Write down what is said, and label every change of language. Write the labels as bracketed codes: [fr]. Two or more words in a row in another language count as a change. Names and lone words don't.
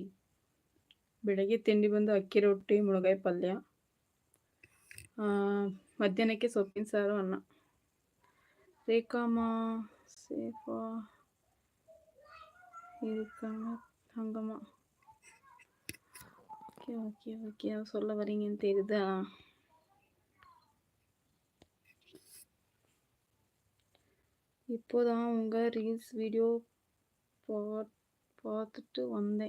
[kn] ಬೆಳಗ್ಗೆ ತಿಂಡಿ ಬಂದು ಅಕ್ಕಿ ರೊಟ್ಟಿ ಮುಳಗಾಯಿ ಪಲ್ಯ, ಮಧ್ಯಾಹ್ನಕ್ಕೆ ಸೊಪ್ಪಿನ ಸಾರು ಅನ್ನ. [ta] ರೇಖಾಮ್ಮ ಸೇಫಾ இருக்காங்க தங்கம்மா. [en] OK OK OK [ta] சொல்ல வரீங்கன்னு தெரியுதா? இப்போதான் உங்கள் [en] reels video [ta] பார்த்துட்டு வந்தேன்.